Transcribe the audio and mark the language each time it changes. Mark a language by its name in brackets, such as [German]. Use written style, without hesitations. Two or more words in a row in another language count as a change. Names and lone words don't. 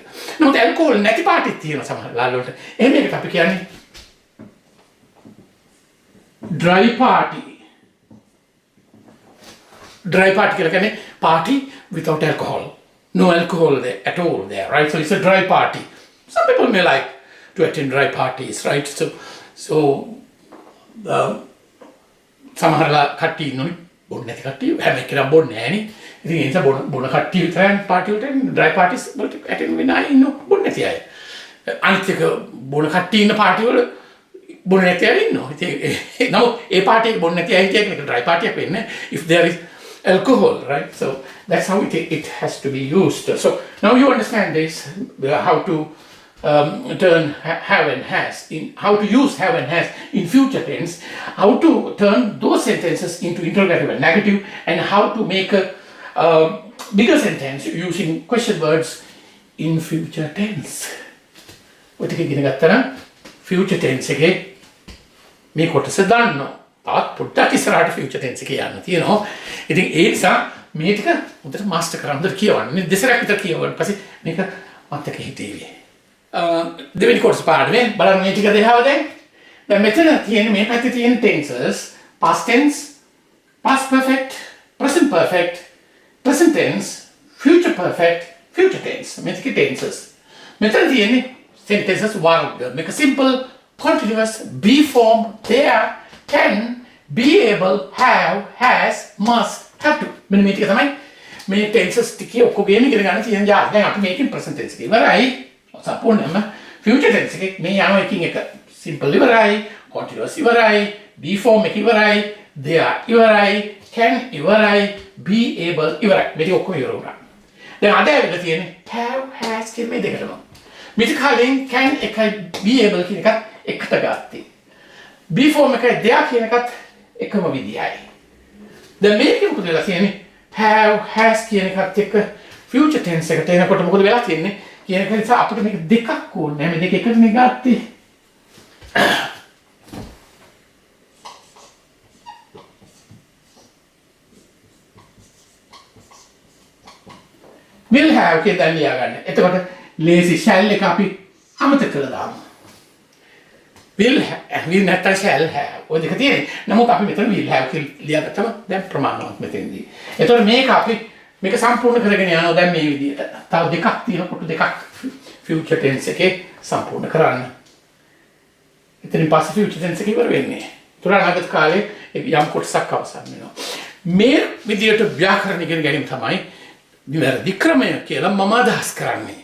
[Sinhala] නමුත් alcohol නැති පාටිත් තියෙනවා සමහර ලාලවලට. එහෙම එකක් අපි කියන්නේ [English] dry party. Dry party [Sinhala] කියලා කියන්නේ [English] party without alcohol. No alcohol there at all there, right? So it's a dry party. Some people may like to attend dry parties, right? [Sinhala] So සමහරලා කට්ටිය ඉන්නෝනේ බොන්නේ නැති කට්ටිය හැම එකම බොන්නේ නැහනේ. ඉතින් ඒ නිසා බොන කට්ටිය විතරයි පාටි වලට [English] dry parties [Sinhala] වලට ඇටෙන් වෙන අය ඉන්නෝ බොන්නේ නැති අය. අනිත් එක බොන කට්ටිය ඉන්න පාටි වල බොන්නේ නැති අය ඉන්නවා. ඉතින් නමුත් ඒ පාටි එක බොන්නේ නැති අය කියන එක ඩ්‍රයි පාටියක් වෙන්නේ [English] if there is alcohol, right? So that's how it has to be used. So now you understand this, how to turn have and has in how to use have and has in future tense, how to turn those sentences into interrogative and negative, and how to make a bigger sentence using question words in future tense. What you can get future tense [Sinhala] එකේ මේ කොටස දාන්න. තාත් පොඩ්ඩක් ඉස්සරහට [English] future tense [Sinhala] එකේ යන්න තියෙනවා. ඉතින් ඒ නිසා මේ ටික හොඳට මාස්ටර් කරන්න කියවන්න. දෙසරක් විතර කියවන්න පස්සේ මේක මතක හිතේවි. දෙවෙනි කොටස පාඩමේ බලන්න මේ ටික දෙහව දැන් මෙතන තියෙන මේ පැත්තේ තියෙන [English] tenses past tense past perfect, present perfect, present tense, future perfect, future tense. [Sinhala] මේ ටික tenses. මෙතන තියෙන්නේ sentences වර්ග. [English] මේක simple, continuous, be form, there, can, be able, have, has, must, have to. [Sinhala] මෙන්න මේ ටික තමයි මේ tenses ටිකේ ඔක්කොගේම ඉගෙන ගන්න තියෙන ජාති. දැන් අපි මේකෙන් [English] present tense [Sinhala] එක ඉවරයි. සම්පූර්ණයෙන්ම [English] future tense [Sinhala] එකේ මේ යනවා එකින් එක simple ඉවරයි, continuous ඉවරයි, [English] be form [Sinhala] එක ඉවරයි, there ඉවරයි, can ඉවරයි, [English] be able [Sinhala] ඉවරයි. මේක ඔක්කොම ඉවර වුණා. දැන් අද ඇවිල්ලා තියෙන්නේ [English] have, has [Sinhala] කියන මේ දෙකටම. මේක කලින් can එකයි [English] be able [Sinhala] කියන එකත් එකට ගත්තේ. [English] be form [Sinhala] එකයි there කියන එකත් එකම විදියයි. දැන් මේකෙ මොකද වෙලා තියෙන්නේ? [English] have, has [Sinhala] කියන එකත් එක්ක [English] future tense [Sinhala] එකට එනකොට මොකද වෙලා තියෙන්නේ? කියන එක නිසා අපිට මේක දෙකක් ඕනේ. මේ දෙක එකටනේ ගත්තේ. [English] will have [Sinhala] කියලා දැන් ලියා ගන්න. එතකොට [English] lazy shall [Sinhala] එක අපි අමතක කළා දාමු. [English] will නැත්නම් shall have. [Sinhala] ඔය දෙක තියෙන්නේ. නමුත් අපි මෙතන [English] will have [Sinhala] කියලා ලියාගත්තම දැන් ප්‍රමාණවත් මෙතෙන්දී. එතකොට මේක අපි මේක සම්පූර්ණ කරගෙන යනවා දැන් මේ විදිහට. තව දෙකක් තියෙනකොට දෙකක් [English] future tense [Sinhala] එකේ සම්පූර්ණ කරන්න. එතනින් පස්සේ [English] future tense [Sinhala] එක ඉවර වෙන්නේ. ඒතර අනාගත කාලේ යම් කොටසක් අවසන් වෙනවා. මේ විදිහට ව්‍යාකරණ ඉගෙන ගැනීම තමයි නිවැරදි ක්‍රමය කියලා මම අදහස් කරන්නේ.